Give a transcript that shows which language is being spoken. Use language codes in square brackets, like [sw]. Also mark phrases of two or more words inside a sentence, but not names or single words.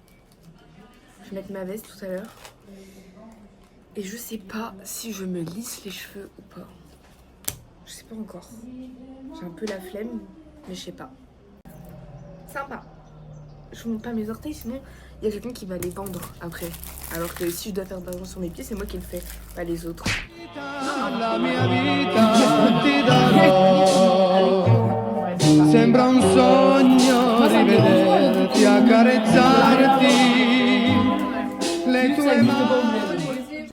[fr] Je vais mettre ma veste tout à l'heure. Et je sais pas si je me lisse les cheveux ou pas. Je sais pas encore. J'ai un peu la flemme, mais je sais pas. Sympa. Je ne montre pas mes orteils, sinon il y a quelqu'un qui va les vendre après. Alors que si je dois faire de l'argent sur mes pieds, c'est moi qui le fais, pas les autres. [it] La mia vita ti darò. Sembra un sogno rivederti, accarezzarti. Le tue mani.